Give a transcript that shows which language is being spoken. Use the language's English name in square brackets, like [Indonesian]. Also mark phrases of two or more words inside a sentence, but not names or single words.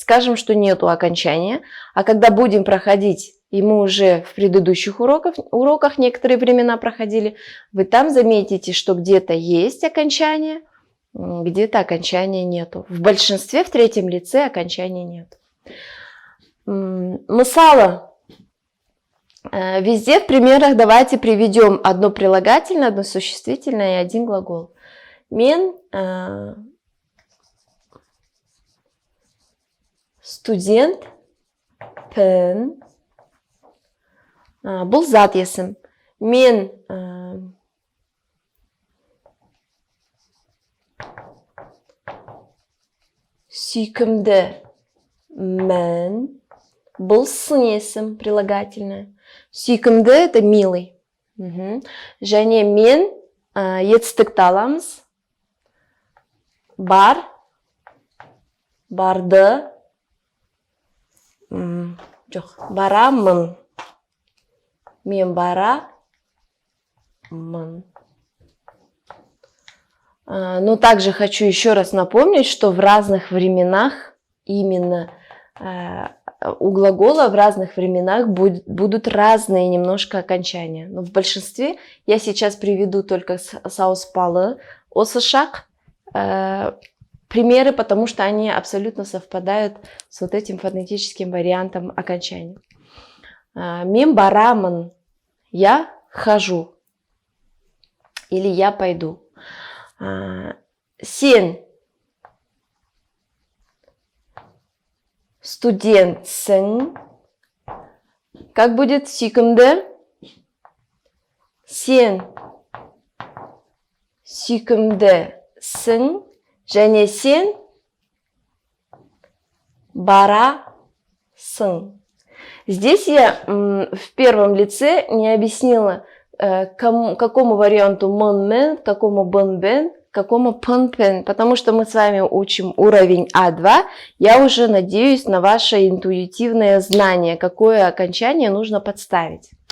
[Russian] Скажем, что нету окончания. А когда будем проходить, и мы уже в предыдущих уроках некоторые времена проходили, вы там заметите, что где-то есть окончание, где-то окончания нету. В большинстве в третьем лице окончания нет. Мысалы, везде в примерах давайте приведем одно прилагательное, одно существительное и один глагол. [Kazakh] Мен студент, пен, бұл зат есім. Мен сүйкімді, мен, бұл сын есім, прилагательное. Сүйкімді – [Russian] это милый. [Kazakh] Және мен етістікті аламыз. Бар, барды, жоқ, барамын. Мен барамын. [Russian] Но также хочу еще раз напомнить, что в разных временах, именно у глагола в разных временах будут разные немножко окончания. Но в большинстве я сейчас приведу только [Kazakh] сауспалы, осышак, [Russian] примеры, потому что они абсолютно совпадают с вот этим фонетическим вариантом окончания. [Kazakh] Мен барамын, [Russian] я хожу или я пойду. [Kazakh] Сен студентсің. [Russian] Как будет [Kazakh] сүйкімді? Сен сүйкімдісің. Және сен барасың. [Russian] Здесь я в первом лице не объяснила, какому варианту мен, какому бен, какому пен, потому что мы с вами учим уровень А2. Я уже надеюсь на ваше интуитивное знание, какое окончание нужно подставить.